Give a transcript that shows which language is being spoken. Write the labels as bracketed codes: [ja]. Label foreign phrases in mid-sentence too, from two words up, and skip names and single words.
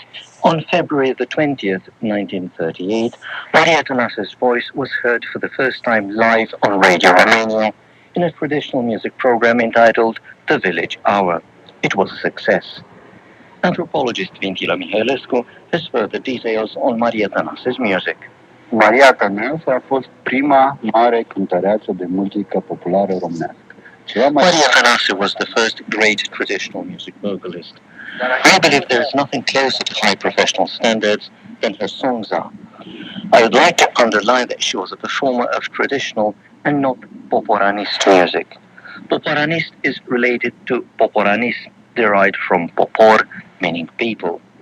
[en] On February the 20th, 1938, Maria Tănase's voice was heard for the first time live on Radio Romania in a traditional music program entitled The Village Hour. It was a success. Anthropologist Vintila Mihailescu has further details on Maria Tănase's music. [ro] Maria Tănase a fost prima mare cântăreață de muzică populară românească. [en] Maria Tănase was the first great traditional music vocalist. I believe there is nothing closer to high professional standards than her songs are. I would like to underline that she was a performer of traditional and not poporanist music. Poporanist is related to poporanism, derived from popor, meaning people.